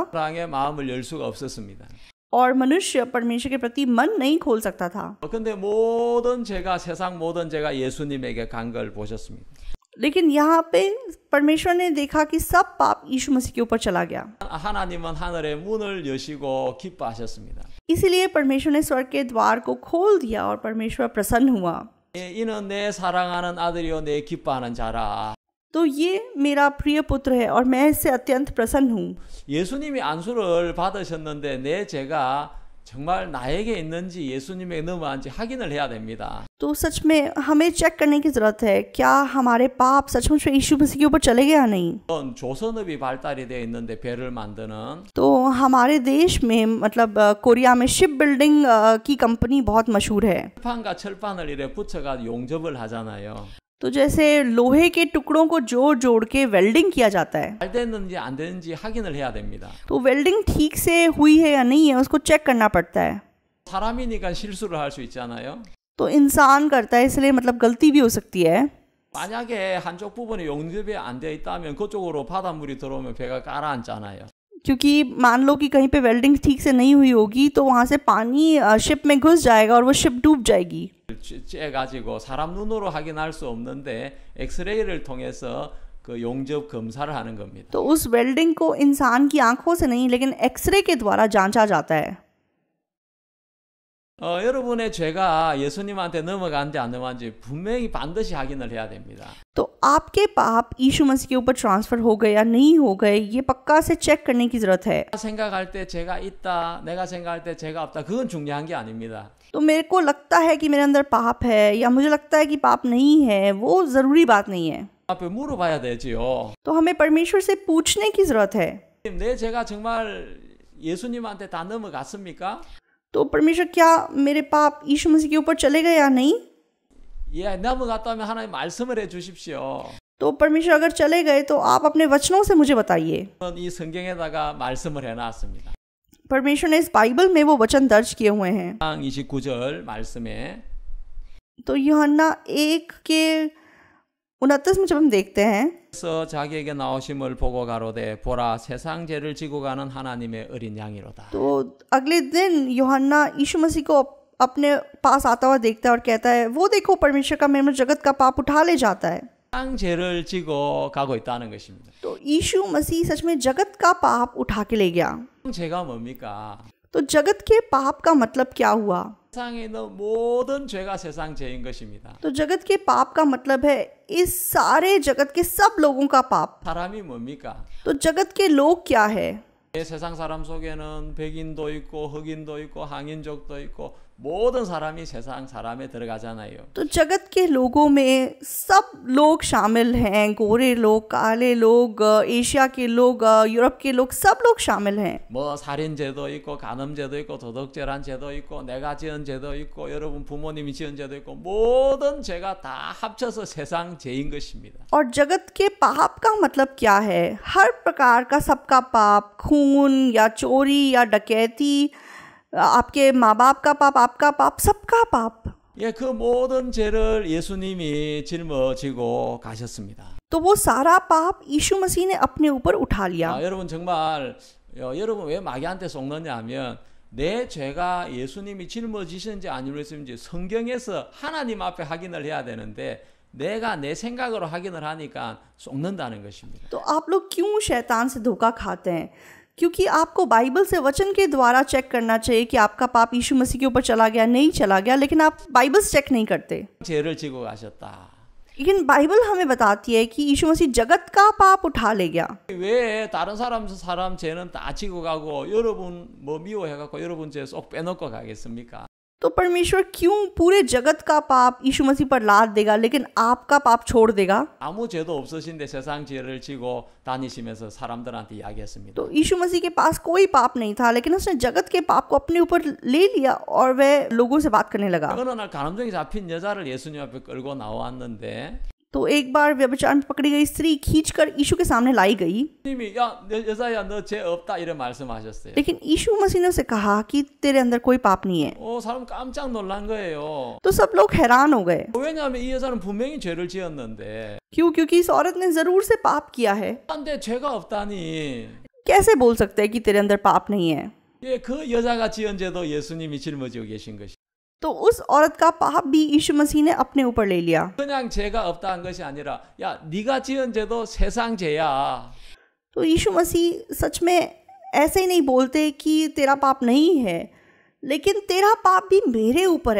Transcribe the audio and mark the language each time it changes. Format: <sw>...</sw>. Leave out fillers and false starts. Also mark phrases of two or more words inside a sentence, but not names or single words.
<ko>사랑의 마음을 열 수가 없었습니다.</ko> <hi>और मनुष्य परमेश्वर के प्रति मन नहीं खोल सकता था.</hi> <ko>근데 모든 죄가 세상 모든 죄가 예수님에게 간 걸 보셨습니다.</ko> <hi>लेकिन यहाँ पे परमेश्वर ने देखा कि सब पाप यीशु मसीह के ऊपर चला गया.</hi> <ko>하나님은 하늘의 문을 여시고 기뻐하셨습니다.</ko> <hi>इसीलिए परमेश्वर ने स्वर्ग के द्वार को खोल दिया और परमेश्वर प्रसन्न हुआ.</hi> <ko>이는 내 사랑하는 아들이요 내 기뻐하는 자라.</ko> <hi>तो ये मेरा प्रिय पुत्र है और मैं इससे अत्यंत प्रसन्न हूँ.</hi> <ko>예수님이 안수를 받으셨는데 내 죄가 정말 나에게 있는지 예수님에게 넘어간지 확인을 해야 됩니다.</ko> <hi>तो सच में हमें चेक करने की जरूरत है क्या हमारे पाप सचमुच में यीशु मसीह के ऊपर चले गए या नहीं.</hi> <ko>조선업이 발달이 되어 있는데 배를 만드는</ko> <hi>तो हमारे देश में मतलब कोरिया में</hi> <en>ship building</en> <hi>की कंपनी बहुत मशहूर है.</hi> <ko>철판과 철판을 이래 붙여가 용접을 하잖아요.</ko> <hi>तो जैसे लोहे के टुकड़ों को जोड़ जोड़ के वेल्डिंग किया जाता है.</hi> <ko>잘 됐는지 안 됐는지 확인을 해야 됩니다.</ko> <hi>तो वेल्डिंग ठीक से हुई है या नहीं है उसको चेक करना पड़ता है.</hi> <ko>사람이니까 실수를 할 수 있잖아요.</ko> <hi>तो इंसान करता है इसलिए मतलब गलती भी हो सकती है.</hi> <ko>만약에 한쪽 부분이 용접이 안 되어 있다면 그쪽으로 바닷물이 들어오면 배가 가라앉잖아요.</ko> <hi>क्योंकि मान लो कि कहीं पे वेल्डिंग ठीक से नहीं हुई होगी तो वहाँ से पानी शिप में घुस जाएगा और वो शिप डूब जाएगी.</hi> <ko>쬐가지고 사람 눈으로 확인할 수 없는데 엑스레이를 통해서 그 용접 검사를 하는 겁니다.</ko> <hi>तो उस वेल्डिंग को इंसान की आंखों से नहीं लेकिन एक्सरे के द्वारा जांचा जाता है.</hi> <ko>여러분의 죄가 예수님한테 넘어간지 안 넘어간지 분명히 반드시 확인을 해야 됩니다.</ko> <hi>तो आपके पाप यीशु मसीह के ऊपर ट्रांसफर हो गए या नहीं हो गए ये पक्का से चेक करने की जरूरत है.</hi> <ko>생각할 때 죄가 있다, 내가 생각할 때 죄가 없다, 그건 중요한 게 아닙니다.</ko> <hi>तो मेरे को लगता है कि मेरे अंदर पाप है या मुझे लगता है कि पाप नहीं है वो ज़रूरी बात नहीं है.</hi> <ko>앞에 물어봐야 되지요.</ko> <hi>तो हमें परमेश्वर से पूछने की ज़रूरत है.</hi> <ko>내 죄가 정말 예수님한테 다 넘어갔습니까?</ko> <hi>तो परमेश्वर क्या मेरे पाप यीशु मसीह के ऊपर चले गए या नहीं.</hi> <ko>예, 넘어갔다면 하나님 말씀을 해 주십시오.</ko> <hi>तो परमेश्वर अगर चले गए तो आप अपने वचनों से मुझे बताइए.</hi> <ko>이 성경에다가 말씀을 해놨습니다.</ko> <hi>परमेश्वर ने इस बाइबल में वो वचन दर्ज किए हुए हैं.</hi> <ko>29절 말씀에</ko> <hi>तो यूहन्ना 1 के 29 में जब हम देखते हैं</hi> <ko>그래서 자기에게 나오심을 보고 가로되 보라 세상 죄를 지고 가는 하나님의 어린 양이로다.</ko> <hi>तो अगले दिन यूहन्ना यीशु मसीह को अपने पास आता हुआ देखता है और कहता है वो देखो परमेश्वर का मेमना जगत का पाप उठा ले जाता है.</hi> <ko>세상 죄를 지고 가고 있다는 것입니다.</ko> <hi>तो यीशु मसीह सच में जगत का पाप उठा के ले गया.</hi> <ko>죄가 뭡니까?</ko> <hi>तो जगत के पाप का मतलब क्या हुआ.</hi> <ko>세상에 있는 모든 죄가 세상 죄인 것입니다.</ko> <hi>तो जगत के पाप का मतलब है इस सारे जगत के सब लोगों का पाप.</hi> <ko>사람이 뭡니까?</ko> <hi>तो जगत के लोग क्या है.</hi> <ko>세상 사람 속에는 백인도 있고 흑인도 있고 항인족도 있고 모든 사람이 세상 사람에 들어가잖아요.</ko> <hi>तो जगत के लोगों में सब लोग शामिल हैं, गोरे लोग, काले लोग, एशिया के लोग, यूरोप के लोग, सब लोग शामिल हैं.</hi> <ko>뭐 살인죄도 있고 간음죄도 있고 도덕죄란 죄도 있고 내가 지은 죄도 있고 여러분 부모님이 지은 죄도 있고 모든 죄가 다 합쳐서 세상 죄인 것입니다.</ko> <hi>और जगत के पाप का मतलब क्या है? हर प्रकार का सबका पाप, खून या चोरी या डकैती, आपके माँ बाप का पाप, आपका पाप, सबका पाप.</hi> <ko>예, 그 모든 죄를 예수님이 짊어지고 가셨습니다.</ko> <hi>तो वो सारा पाप यीशु मसीह ने अपने ऊपर उठा लिया.</hi> <ko>여러분 정말 여러분 왜 마귀한테 속느냐 하면 내 죄가 예수님이 짊어지셨는지 아니었는지 성경에서 하나님 앞에 확인을 해야 되는데 내가 내 생각으로 확인을 하니까 속는다는 것입니다.</ko> <hi>तो आप लोग क्यों शैतान से धोखा खाते हैं? क्योंकि आपको बाइबल से वचन के द्वारा चेक करना चाहिए कि आपका पाप यीशु मसीह के ऊपर चला गया नहीं चला गया, लेकिन आप बाइबल से चेक नहीं करते.</hi> <ko>죄를 지고 가셨다.</ko> <hi>लेकिन बाइबल हमें बताती है कि यीशु मसीह जगत का पाप उठा ले गया.</hi> <ko>왜 다른 사람 죄는 다 지고 가고 여러분 뭐 미워해갖고 여러분 죄 쏙 빼놓고 가겠습니까?</ko> <hi>तो परमेश्वर क्यों पूरे जगत का पाप यीशु मसीह पर लाद देगा लेकिन आपका पाप छोड़ देगा?</hi> <ko>아무 죄도 없으신데 세상 죄를 지고 다니시면서 사람들한테 이야기했습니다.</ko> <hi>तो यीशु मसीह के पास कोई पाप नहीं था, लेकिन उसने जगत के पाप को अपने ऊपर ले लिया और वह लोगों से बात करने लगा.</hi> <ko>어느 날 간음증이 잡힌 여자를 예수님 앞에 끌고 나왔는데</ko> <hi>तो एक बार व्यभिचार में पकड़ी गई स्त्री खींचकर यीशु के सामने लाई गई.</hi> <ko>님이 야 여자야 너 죄 없다 이래 말씀하셨어요.</ko> <hi>लेकिन यीशु मसीह ने उसे कहा कि तेरे अंदर कोई पाप नहीं है.</hi> <ko>사람 깜짝 놀란 거예요.</ko> <hi>तो सब लोग हैरान हो गए.</hi> <ko>왜냐하면 이 여자는 분명히 죄를 지었는데</ko> <hi>क्यों? क्योंकि इस औरत ने जरूर से पाप किया है.</hi> <ko>근데 죄가 없다니.</ko> <hi>कैसे बोल सकते हैं कि तेरे अंदर पाप नहीं है?</hi> <ko>예, 그 여자가 지은 죄도 예수님이 짊어지고 계신 것이.</ko> <hi>तो उस औरत का पाप भी यीशु मसीह ने अपने ऊपर ले लिया.</hi> <ko>그냥 죄가 없다는 것이 아니라 야 네가 지은 죄도 세상 죄야.</ko> <hi>तो यीशु मसीह सच में ऐसे ही नहीं बोलते कि तेरा पाप नहीं है, लेकिन तेरा पाप भी मेरे ऊपर है.</hi>